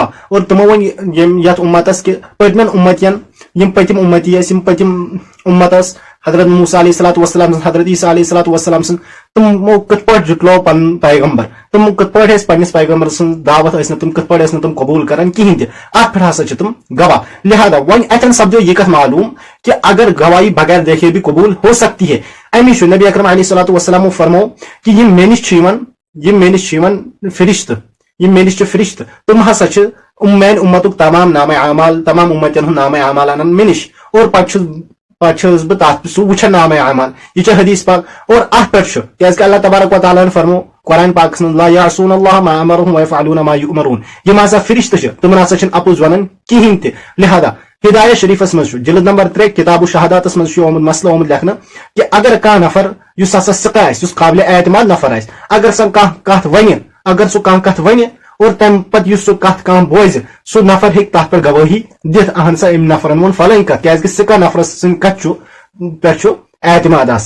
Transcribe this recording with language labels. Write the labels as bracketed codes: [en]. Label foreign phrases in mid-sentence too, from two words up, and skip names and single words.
[ks] اور تمو ؤنۍ یتھ امتس کہ پٔتمٮ۪ن امتین یم پٔتِم امتی ٲسۍ یم پٔتِم امت ٲس حضرت موسیٰ [ar] علیہ الصلوۃ والسلام [ks] سٕنٛز حضرت عیسیٰ [ar] علیہ الصلوۃ والسلام [ks] سٕنٛز تمو کِتھ پٲٹھۍ جُٹلو پنُن پیغمبر، تم کِتھ پٲٹھۍ ٲسۍ پننس پیغمبر سٕنٛز دعوت ٲسۍ نہٕ تم کِتھ پٲٹھۍ ٲسۍ نہٕ تم قبوٗل کران کہیٖنۍ تہِ. اتھ پٮ۪ٹھ ہسا چھِ تم گواہ. لہذا وۄنۍ اتٮ۪ن سپدیو یہ کتھ معلوم کہ [ur] اگر گواہی بغیر دیکھے بھی قبول ہو سکتی ہے. [ks] امی چھُ نبی اکرم [ar] علیہ الصلوۃ والسلام [ks] فرمو کہ یم مےٚ نِش چھِ یِوان فرشتہٕ، یم مےٚ نِش چھِ فرشتہٕ تم ہسا چھِ میانہِ اُمتُک تمام نامہ اعمال تمام امتین ہُنٛد نامہ اعمال انان مےٚ نِش اور پتہٕ چھُس بہٕ تتھ سُہ وٕچھان نامہ اعمال. یہ چھِ حدیث پاک. اور اتھ پٮ۪ٹھ چھُ کیازِ اللہ تبارک و تعالیٰ فرمو قرآن پاکس منٛز [ar] لا یعصون اللہ ما امرهم ویفعلون ما یؤمرون. [ks] یم ہسا فرشتہٕ چھِ تمن ہسا چھِنہٕ اپُز ونان کہیٖنۍ تہِ. لہذا ہدایہ شریفس منٛز چھُ جلد نمبر 3 کتاب الشہاداتس منٛز چھُ آمُت مسئلہ آمُت لیکھنہٕ کہ اگر کانٛہہ نفر یُس ہسا ثقہ آسہِ یُس قابلِ اعتماد نفر آسہِ اگر سُہ کانٛہہ کتھ ونہِ اور تمہِ پتہٕ یُس سُہ کتھ کانٛہہ بوزِ سُہ نفر ہیٚکہِ تتھ پٮ۪ٹھ گوٲہی دِتھ اہن سا أمۍ نفرن ووٚن فلٲنۍ کتھ کیازِ ثقہ نفرس سٕنٛدِ کتھ پٮ۪ٹھ چھُ اعتماد آسان.